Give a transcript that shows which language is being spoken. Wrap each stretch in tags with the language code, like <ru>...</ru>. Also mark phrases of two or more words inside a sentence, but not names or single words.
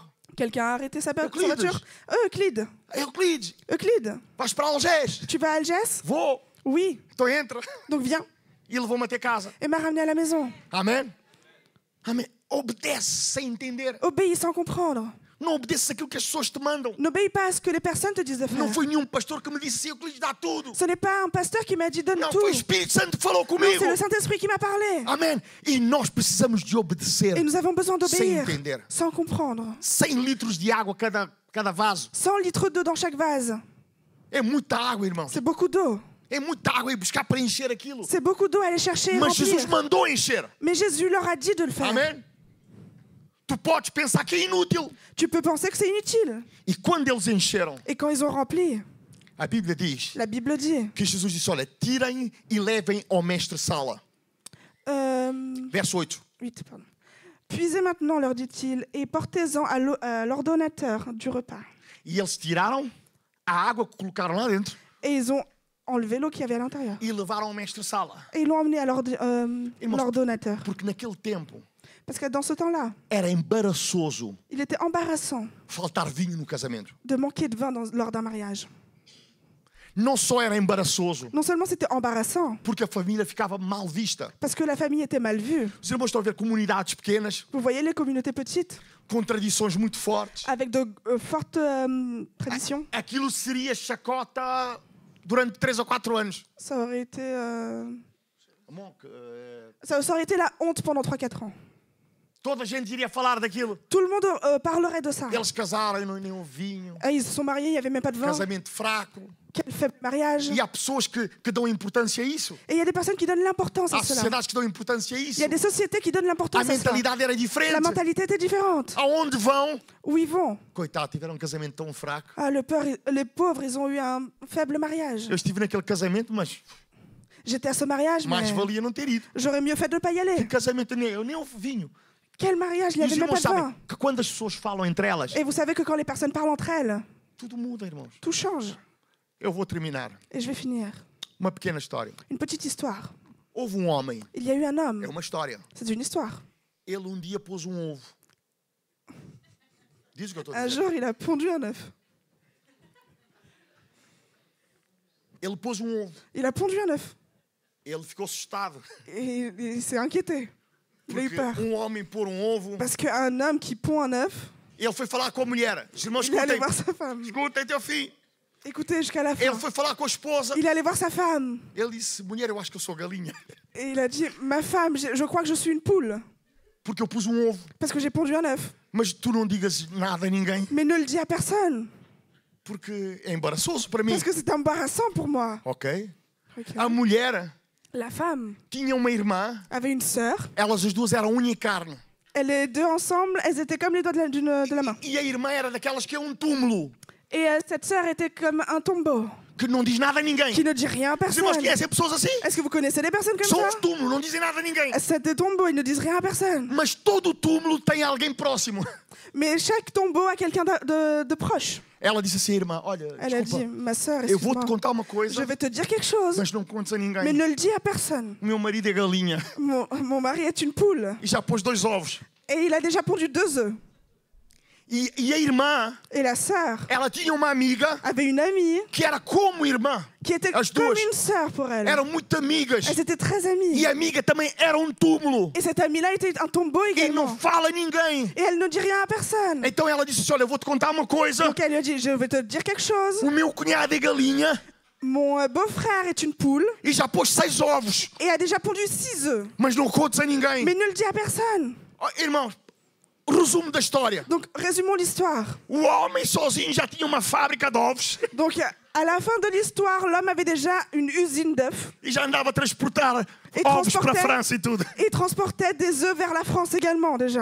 <fr>Quelqu'un a arrêté sa Euclides. voiture. Euclide. Euclides, Euclide.</fr> <pt>vais para Algés.</pt> <fr>Tu vas à Algès?</fr> <pt>Vou.</pt> <fr>Oui.</fr> <pt>Então entra.</pt> <fr>Donc viens.</fr> <pt>E levou-me até casa.</pt> <fr>Et m'a ramené à la maison.</fr> <pt>Amém? Amém. Obedece sem entender.</pt> <fr>Obéis sans comprendre.</fr> <pt>Não obedeces aquilo que as pessoas te mandam.</pt> <fr>N'obéis pas à ce que les personnes te disent de faire.</fr> <pt>Não foi nenhum pastor que me disse assim, Euclides, dá tudo.</pt> <fr>Ce n'est pas un pasteur qui m'a dit donne</fr> <pt>Não,</pt> <fr>tout.</fr> <pt>foi o Espírito Santo que falou</pt> <fr>Non,</fr> <pt>comigo.</pt> <fr>c'est le Saint-Esprit qui m'a parlé.</fr> <pt>Amém. E nós precisamos de obedecer.</pt> <fr>Et nous avons besoin</fr> <pt>Sem</pt> <fr>d'obéir</fr> <pt>entender.</pt> <fr>sans comprendre.</fr> <pt>100 litros de água cada vaso.</pt> <fr>100 litres d'eau dans chaque vase.</fr> <pt>É muita água, irmãos.</pt> <fr>C'est beaucoup d'eau.</fr> <pt>É muita água e buscar para encher aquilo.</pt> <fr>C'est beaucoup d'eau à aller chercher et</fr> <pt>Mas Jesus</pt> <fr>remplir.</fr> <pt>mandou encher.</pt> <fr>Mais Jésus leur a dit de le faire.</fr> <pt>Amém? Tu podes pensar que é inútil.</pt> <fr>Tu peux penser que c'est inutile.</fr> <pt>E quando eles encheram,</pt> <fr>Et quand ils ont rempli,</fr> <pt>a Bíblia diz</pt> <fr>la Bible dit,</fr> <pt>que Jesus disse, olha, tirem e levem ao mestre-sala. Verso 8.</pt> <fr>8, pardon. Puisez maintenant, leur dit-il, et portez-en à l'ordonnateur du repas.</fr> <pt>E eles tiraram a água que colocaram lá dentro</pt> <fr>Et ils ont enlevé l'eau qu'il y avait à l'intérieur.</fr> <pt>e levaram ao mestre-sala.</pt> <fr>Et ils l'ont emmené à</fr> <pt>Irmãos,</pt> <fr>l'ordonnateur.</fr> <pt>porque naquele tempo</pt> <fr>Parce que dans ce temps-là,</fr> <pt>era embaraçoso</pt> <fr>il était embarrassant</fr> <pt>faltar vinho no casamento.</pt> <fr>de manquer de vin lors d'un mariage.</fr> <pt>Não só era embaraçoso,</pt> <fr>Non seulement c'était embarrassant,</fr> <pt>porque a família ficava mal vista.</pt> <fr>parce que la famille était mal vue.</fr> <pt>Os irmãos estão a ver comunidades pequenas,</pt> <fr>Vous voyez les communautés petites,</fr> <pt>com tradições muito fortes.</pt> <fr>avec de fortes traditions.</fr> <pt>Aquilo seria chacota durante 3 ou 4 anos.</pt> <fr>Ça aurait été, Monk, ça aurait été la honte pendant 3-4 ans.</fr> <pt>toda a gente iria falar daquilo.</pt> <fr>Tout le monde parlerait de ça.</fr> <pt>Eles casaram e não nenhum vinho.</pt> <fr>Ah, ils se sont mariés, il n'y avait même pas de vin.</fr> <pt>Casamento fraco.</pt> <fr>Quel faible mariage.</fr> <pt>E há pessoas que dão importância a isso.</pt> <fr>Et il y a des personnes qui donnent l'importance à</fr> <pt>Há</pt> <fr>cela.</fr> <pt>sociedades que dão importância a isso.</pt> <fr>Il y a des sociétés qui donnent</fr> <pt>A</pt> <fr>l'importance à cela.</fr> <pt>mentalidade era</pt> <fr>La</fr> <pt>diferente.</pt> <fr>mentalité était différente.</fr> <pt>Aonde vão?</pt> <fr>Où ils vont?</fr> <pt>Coitado, tiveram um casamento tão fraco.</pt> <fr>Ah, les pauvres, ils ont eu un faible mariage.</fr> <pt>Eu estive naquele casamento, mas</pt> <fr>J'étais à ce mariage, mais mais</fr> <pt>valia não ter ido.</pt> <fr>j'aurais mieux fait de ne pas y aller.</fr> <pt>Que casamento nem houve vinho.</pt> <fr>Quel mariage? Il</fr> <pt>E</pt> <fr>n'y</fr> <pt>os</pt> <fr>avait même pas</fr> <pt>irmãos</pt> <fr>de</fr> <pt>sabem</pt> <fr>vin.</fr> <pt>que quando as pessoas falam entre elas,</pt> <fr>Et vous savez que quand les personnes parlent entre elles,</fr> <pt>tudo muda, irmãos.</pt> <fr>tout change.</fr> <pt>Eu vou terminar.</pt> <fr>Et je vais finir.</fr> <pt>Uma pequena história.</pt> <fr>Une petite histoire.</fr> <pt>Houve um homem,</pt> <fr>Il y a eu un homme.</fr> <pt>é uma história.</pt> <fr>C'est une histoire.</fr> <pt>Ele dia pôs ovo. Diz o que eu estou a</pt> <fr>Un</fr> <pt>dizer.</pt> <fr>jour, il a pondu un œuf.</fr> <pt>Ele pôs ovo.</pt> <fr>Il a pondu un œuf.</fr> <pt>Ele ficou assustado.</pt> <fr>Et il s'est inquiété. Il a eu</fr> <pt>Porque</pt> <fr>peur.</fr> <pt>homem pôr ovo.</pt> <fr>Parce qu'un homme qui pond un œuf,</fr> <pt>Ele foi falar com a mulher. Os irmãos,</pt> <fr>il est allé</fr> <pt>escutem.</pt> <fr>voir sa femme.</fr> <pt>Escutem até o fim.</pt> <fr>Écoutez jusqu'à la</fr> <pt>Ele</pt> <fr>fin.</fr> <pt>foi falar com a esposa.</pt> <fr>Il est allé voir sa femme.</fr> <pt>Ele disse, mulher, eu acho que eu sou galinha.</pt> <fr>Et il a dit, ma femme, je crois que je suis une poule.</fr> <pt>Porque eu pus ovo.</pt> <fr>Parce que j'ai pondu un œuf.</fr> <pt>Mas tu não digas nada a ninguém.</pt> <fr>Mais ne le dis à personne.</fr> <pt>Porque é embaraçoso para mim.</pt> <fr>Parce que c'est embarrassant pour moi.</fr> <pt>Ok?</pt> <fr>Ok.</fr> <pt>A mulher</pt> <fr>La femme</fr> <pt>tinha uma irmã.</pt> <fr>avait une sœur.</fr> <pt>Elas as duas eram unha e carne.</pt> <fr>Les deux ensemble, elles étaient comme les doigts de la main.</fr> <pt>E a irmã era daquelas que é túmulo.</pt> <fr>Et cette sœur était comme un tombeau</fr> <pt>Que não diz nada a ninguém.</pt> <fr>qui ne dit rien à</fr> <pt>Os irmãos</pt> <fr>personne.</fr> <pt>conhecem pessoas assim?</pt> <fr>Est-ce que vous connaissez des personnes comme</fr> <pt>São</pt> <fr>ça?</fr> <pt>os túmulos, não dizem nada a ninguém.</pt> <fr>C'est des tombeaux, ils ne disent rien à personne.</fr> <pt>Mas todo túmulo tem alguém próximo.</pt> <fr>Mais chaque tombeau a quelqu'un de proche.</fr> <pt>Ela disse assim, irmã, olha,</pt> <fr>Elle a dit,</fr> <pt>desculpa,</pt> <fr>ma sœur,</fr> <pt>eu vou-te</pt> <fr>excuse-moi,</fr> <pt>contar uma</pt> <fr>je</fr> <pt>coisa,</pt> <fr>vais te dire quelque chose,</fr> <pt>mas não contes a</pt> <fr>mais</fr> <pt>ninguém.</pt> <fr>ne le dis à personne.</fr> <pt>O meu marido é galinha</pt> <fr>Mon mari est une poule</fr> <pt>e já pôs 2 ovos.</pt> <fr>et il a déjà pondu 2 œufs.</fr> <pt>E a irmã,</pt> <fr>Et la sœur</fr> <pt>ela tinha uma amiga</pt> <fr>avait une amie</fr> <pt>que era como irmã.</pt> <fr>qui était</fr> <pt>As</pt> <fr>comme</fr> <pt>duas</pt> <fr>une sœur pour elle.</fr> <pt>eram muito amigas.</pt> <fr>Elles étaient très amies.</fr> <pt>E a amiga também era túmulo.</pt> <fr>Et cette amie-là était un tombeau</fr> <pt>E não</pt> <fr>également.</fr> <pt>fala a ninguém.</pt> <fr>Et elle ne dit rien à personne.</fr> <pt>Então ela disse assim, olha, eu vou-te contar uma coisa.</pt> <fr>Donc elle lui a dit, je vais te dire quelque chose.</fr> <pt>O meu cunhado é galinha</pt> <fr>Mon beau-frère est une poule</fr> <pt>e já pôs 6 ovos.</pt> <fr>et a déjà pondu 6 œufs.</fr> <pt>Mas não contes a ninguém.</pt> <fr>Mais ne le dis à personne.</fr> <pt>Oh, irmãos, resumo da história.</pt> <fr>Donc, résumons l'histoire.</fr> <pt>O homem sozinho já tinha uma fábrica de ovos</pt> <fr>Donc, à la fin de l'histoire, l'homme avait déjà une usine d'œufs.</fr> <pt>e já andava a transportar E ovos para a</pt> <fr>transportait-</fr> <pt>França e tudo.</pt> <fr>Et transportait des œufs vers la France également, déjà.</fr>